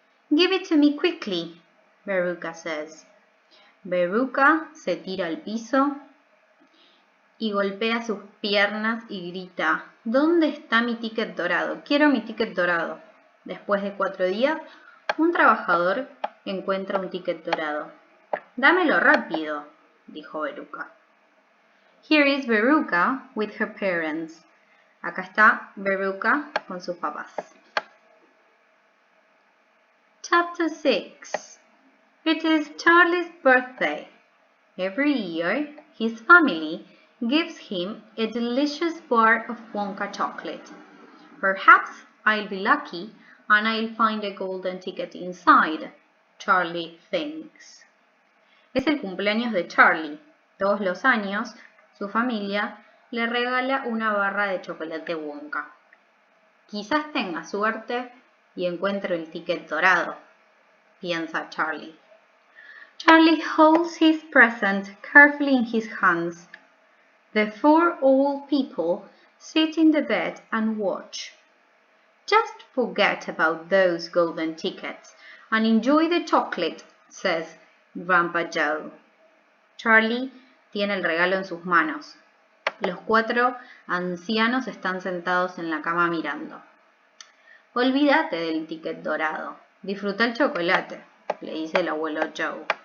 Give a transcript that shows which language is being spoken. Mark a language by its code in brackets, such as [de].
[en] "Give it to me quickly," Veruca says. [es] Veruca se tira al piso y golpea sus piernas y grita: "¿Dónde está mi ticket dorado? Quiero mi ticket dorado." Después de 4 días, un trabajador encuentra un ticket dorado. "Dámelo rápido", dijo Veruca. [en] Here is Veruca with her parents. [es] Acá está Veruca con sus papás. [en] Chapter 6. It is Charlie's birthday. Every year, his family gives him a delicious bar of Wonka chocolate. "Perhaps I'll be lucky and I'll find a golden ticket inside," Charlie thinks. [es] Es el cumpleaños de Charlie. Todos los años, su familia le regala una barra de chocolate Wonka. Quizás tenga suerte y encuentre el ticket dorado, piensa Charlie. [en] Charlie holds his present carefully in his hands. The 4 old people sit in the bed and watch. "Just forget about those golden tickets and enjoy the chocolate," says Grandpa Joe. [es] Charlie tiene el regalo en sus manos. Los 4 ancianos están sentados en la cama mirando. "Olvídate del ticket dorado. Disfruta el chocolate", le dice el abuelo Joe.